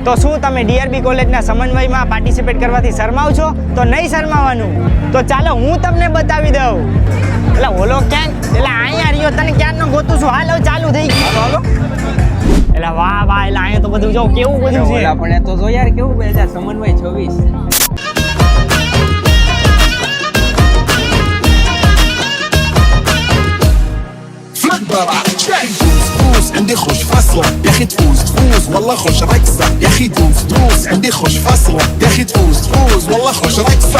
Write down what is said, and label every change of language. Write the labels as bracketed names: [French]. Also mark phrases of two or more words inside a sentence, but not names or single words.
[Gujarati] તો શું તમે ડીઆરબી કોલેજના સમન્વયમાં પાર્ટિસિપેટ કરવાથી શરમાવ છો? તો નહીં શરમાવાનું. તો ચાલો હું તમને બતાવી દઉં. એટલે ઓલો ક્યાં, એટલે અહીંયા રહ્યો, તને ક્યાં ન ગોતું છું. હાલો ચાલુ થઈ ગયું. હાલો એટલે વાહ વાહ, એટલે અહીંયા તો બધું જો કેવું બધું છે. આપણે તો જો યાર કેવું 2000 સમન્વય 26 [Arabic] فوز عندي خوش فصلة يا اخي تفوز والله خوش رقصة يا اخي تفوز عندي خوش فصلة يا اخي تفوز والله خوش رقصة